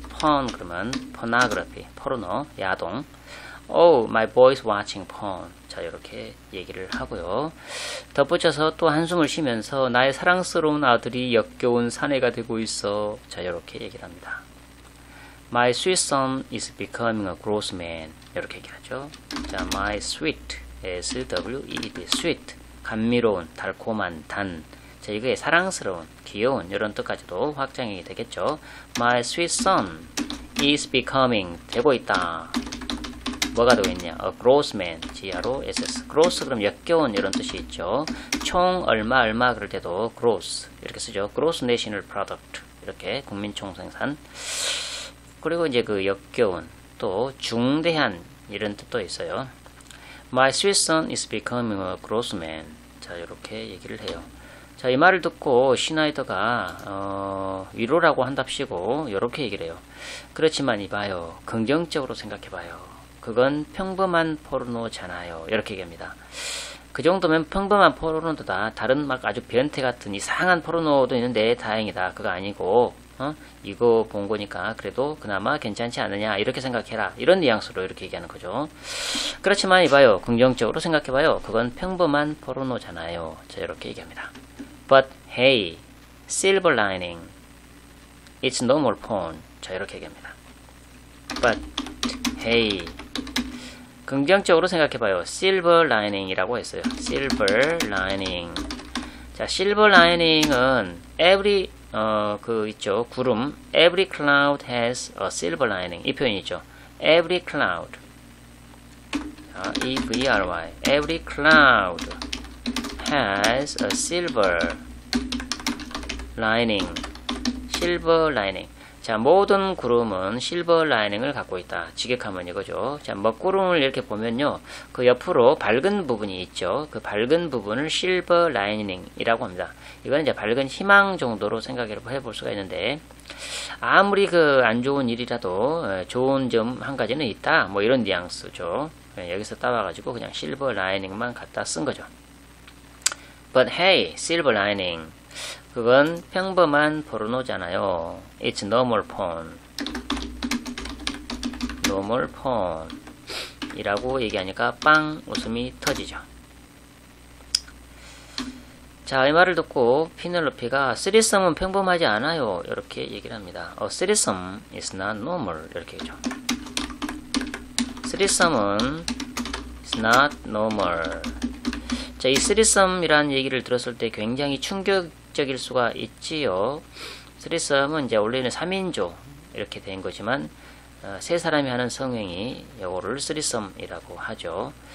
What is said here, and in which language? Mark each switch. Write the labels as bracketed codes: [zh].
[ko] porn 그러면 pornography, 포르노, 야동. [en] My boy is watching porn. [ko] 자, 이렇게 얘기를 하고요. 덧붙여서 또 한숨을 쉬면서 나의 사랑스러운 아들이 역겨운 사내가 되고 있어. 자, 이렇게 얘기를 합니다. [en] My sweet son is becoming a gross man. [ko] 이렇게 얘기를 하죠. 자, my sweet, S-W-E-E-D, sweet, 감미로운, 달콤한, 단. 자, 이게 사랑스러운, 귀여운 이런 뜻까지도 확장이 되겠죠. [en] My sweet son is becoming, [ko] 되고 있다. 뭐가 되고 있냐? [en] A gross man, [ko] G-R-O-S-S. gross 그럼 역겨운 이런 뜻이 있죠. 총 얼마 그럴 때도 gross 이렇게 쓰죠. [en] gross national product [ko] 이렇게 국민총생산. 그리고 이제 그 역겨운 또 중대한 이런 뜻도 있어요. [en] My sweet son is becoming a gross man. [ko] 자, 이렇게 얘기를 해요. 자, 이 말을 듣고 시나이더가 위로라고 한답시고 이렇게 얘기를 해요. 그렇지만 이봐요. 긍정적으로 생각해봐요. 그건 평범한 포르노잖아요. 이렇게 얘기합니다. 그 정도면 평범한 포르노다. 다른 막 아주 변태 같은 이상한 포르노도 있는데 다행이다. 그거 아니고 이거 본 거니까 그래도 그나마 괜찮지 않느냐. 이렇게 생각해라. 이런 뉘앙스로 이렇게 얘기하는 거죠. 그렇지만 이봐요. 긍정적으로 생각해봐요. 그건 평범한 포르노잖아요. 자, 이렇게 얘기합니다. [en] But hey, silver lining. It's no more porn. 자, 이렇게 얘기합니다. But hey. [ko] 긍정적으로 생각해봐요. silver lining이라고 했어요. silver lining. 자, silver lining은 every 있죠. 구름. [en] every cloud has a silver lining. [ko] 이 표현이 있죠. [en] every cloud. E-V-R-Y. every cloud has a silver lining. silver lining. [ko] 자, 모든 구름은 실버 라이닝을 갖고 있다. 직역하면 이거죠. 자, 먹구름을 이렇게 보면요. 그 옆으로 밝은 부분이 있죠. 그 밝은 부분을 실버 라이닝이라고 합니다. 이건 이제 밝은 희망 정도로 생각해 볼 수가 있는데, 아무리 그 안 좋은 일이라도 좋은 점 한 가지는 있다. 뭐 이런 뉘앙스죠. 여기서 따와가지고 그냥 실버 라이닝만 갖다 쓴 거죠. [en] But hey, silver lining. [ko] 그건 평범한 포르노잖아요. [en] It's normal porn. normal porn [ko] 이라고 얘기하니까 빵 웃음이 터지죠. 자, 이 말을 듣고 피넬로피가 쓰리썸은 평범하지 않아요. 이렇게 얘기를 합니다. [en] 쓰리썸 is not normal. [ko] 이렇게 얘기죠. [en] 쓰리썸은 is not normal. [ko] 자, 이 쓰리썸이라는 얘기를 들었을 때 굉장히 충격적일 수가 있지요. 쓰리썸은 이제 원래는 3인조 이렇게 된 거지만 세 사람이 하는 성행위 요거를 쓰리썸이라고 하죠.